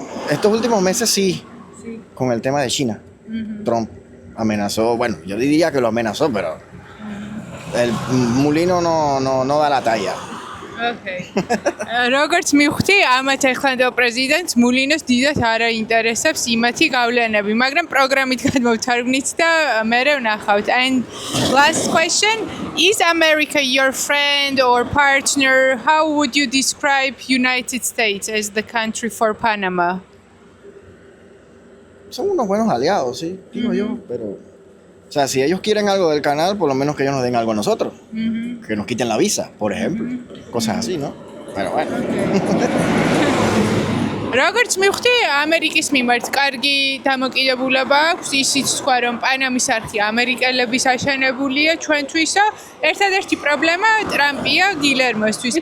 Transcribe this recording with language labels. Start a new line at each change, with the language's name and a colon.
Spanish: Estos últimos meses sí, con el tema de China. Trump amenazó, bueno, yo diría que lo amenazó, pero el mulino no da la talla.
English: Okay.
Georgian: როგორც მივხვდი, ამათ ახლანდელ პრეზიდენტს მულინოს დიდად არ აინტერესებს იმათი გავლენები, მაგრამ პროგრამით გადმოვთარგმნით და მერე ვნახავთ.
English: And last question, is America your friend or partner? How would you describe United States as the country for Panama?
Spanish: Son unos buenos aliados, sí, digo yo, pero o sea, si ellos quieren algo del canal, por lo menos que ellos nos den algo a nosotros. Que nos quiten la visa, por ejemplo. Cosas así, ¿no? Pero bueno.
Georgian: როგორც მივხვდი, ამერიკის მიმართ კარგი დამოკიდებულება აქვს, ისიც თქვა, რომ პანამის არხი ამერიკელების აშენებულია ჩვენთვისო. ერთადერთი პრობლემა ტრამპია გილერმოსთვის.